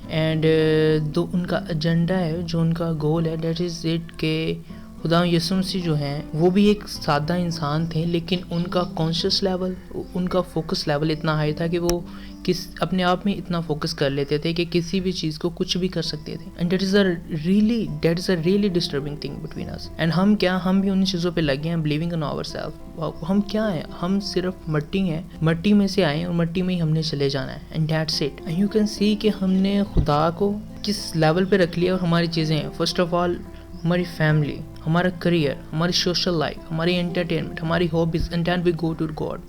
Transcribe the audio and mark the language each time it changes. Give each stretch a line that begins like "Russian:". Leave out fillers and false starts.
Urdu: And جو ان کا agenda ہے, جو ان کا گول ہے,
English: that is it
Urdu: کہ خدا یسوع مسیح جو ہیں وہ بھی ایک سادہ انسان تھے, لیکن ان کا کانشیس لیول, ان کا فوکس لیول اتنا ہائی تھا کہ وہ اپنے آپ میں اتنا فوکس کر لیتے تھے کہ کسی بھی چیز کو کچھ بھی کر سکتے تھے.
English: And that is a really disturbing thing between us.
Urdu: And ہم بھی ان چیزوں پہ لگے ہیں,
English: Believing in our self.
Urdu: ہم کیا ہیں؟ ہم صرف مٹی ہیں, مٹی میں سے آئے ہیں اور مٹی میں ہی ہم نے چلے جانا ہے.
English: And that's it. And you can see
Urdu: کہ ہم نے خدا کو کس لیول پہ رکھ لیا. اور ہماری چیزیں ہیں,
English: first of all
Urdu: ہماری فیملی, ہمارا کریئر, ہماری سوشل لائف, ہماری انٹرٹینمنٹ, ہماری hobbies,
English: And then we go to God.